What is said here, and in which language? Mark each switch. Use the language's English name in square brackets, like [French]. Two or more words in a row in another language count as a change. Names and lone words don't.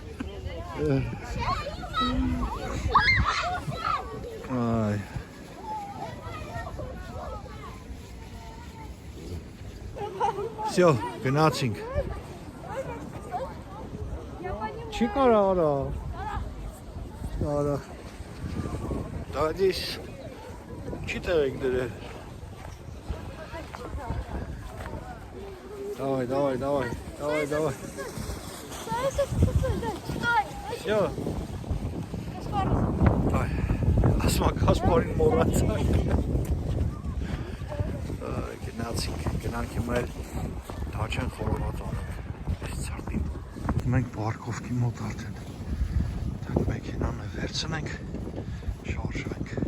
[Armenian] Այ։ Всё, գնացինք։ Չի կարա արա։ Արա։ Դադիս չի տեղ դրել։ [Russian] Давай, давай, давай, давай, давай. Стой. Всё. [Armenian] Այ, ասմա Կասպարին մոռացանք։ Գնացինք, գնանք հիմա էլ Դաչեն խորոված անենք, այս ծարտին։ Մենք պարկովքի մոտ արդեն։ Դակ մեքենանը վերցնենք, շարժվենք։